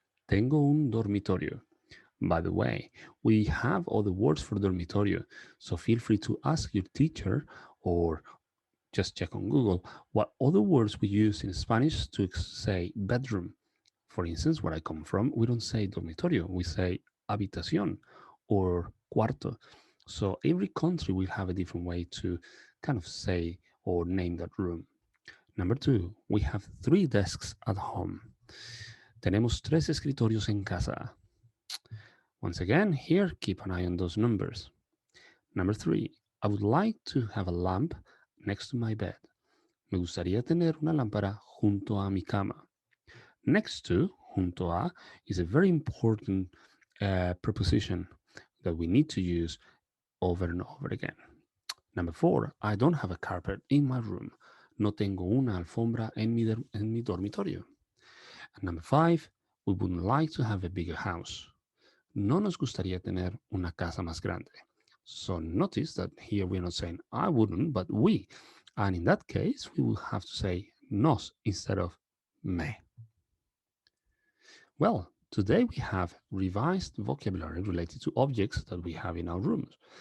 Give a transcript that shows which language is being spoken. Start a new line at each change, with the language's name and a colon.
Spanish: Tengo un dormitorio.
English: By the way, we have other words for dormitorio, so feel free to ask your teacher or just check on Google what other words we use in Spanish to say bedroom. For instance, where I come from, we don't say dormitorio, we say habitación or cuarto. So every country will have a different way to kind of say or name that room. Number two, we have 3 desks at home.
Spanish: Tenemos 3 escritorios en casa.
English: Once again, here, keep an eye on those numbers. Number three, I would like to have a lamp next to my bed.
Spanish: Me gustaría tener una lámpara junto a mi cama.
English: Next to, junto a, is a very important preposition that we need to use over and over again. Number four, I don't have a carpet in my room.
Spanish: No tengo una alfombra en mi dormitorio.
English: And number five, we would like to have a bigger house.
Spanish: No nos gustaría tener una casa más grande.
English: So notice that here we're not saying I wouldn't, but we. And in that case, we will have to say nos instead of me. Well, today we have revised vocabulary related to objects that we have in our rooms.